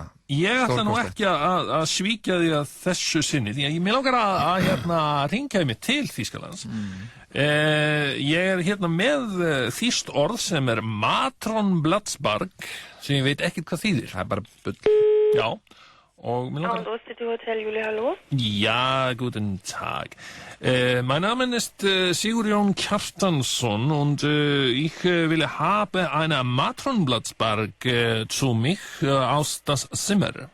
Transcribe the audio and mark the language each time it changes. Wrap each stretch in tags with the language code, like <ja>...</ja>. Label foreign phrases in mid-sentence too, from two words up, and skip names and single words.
<is>Ég ætla nú ekki að svíkja því að þessu sinni, því að ég langar að hringja mig til Þýskalands. Ég er hérna með þýskt orð sem er Matronbladsbarg, sem ég veit ekkert hvað þýðir. Það er bara bull. Já.</is> <de>City Hotel, Julie, hallo? Ja, guten Tag. Mein Name ist Sigurjón Kjartansson und ich will habe eine Matronbladsbarg zu mich aus das Zimmer.</de>